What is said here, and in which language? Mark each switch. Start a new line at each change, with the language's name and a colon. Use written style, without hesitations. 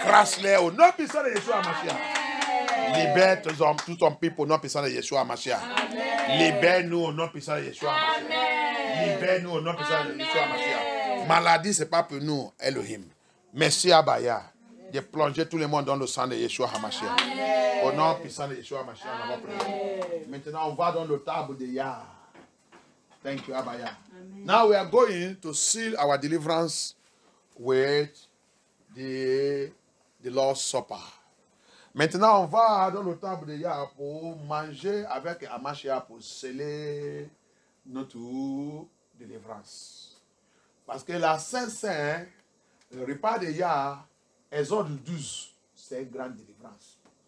French: Écrase-les au nom puissant de Yeshua HaMashiach. Libère tout ton peuple au nom puissant de Yeshua HaMashiach. Libère-nous au nom puissant de Yeshua HaMashiach. Libère-nous au nom puissant de Yeshua HaMashiach. Maladie, ce n'est pas pour nous, Elohim. Merci Abaya de plonger tout le monde dans le sang de Yeshua HaMashiach. Au nom puissant de Yeshua HaMashiach, on va prier. Maintenant, on va dans le table de Yah.
English: Thank you, Abaya. Now we are going to seal our deliverance with the Lord's Supper.
French: Maintenant, on va dans le table de Yah pour manger avec Amashia pour sceller notre délivrance. Parce que la Saint-Saint, le repas de Yah, Exode 12, c'est une grande délivrance.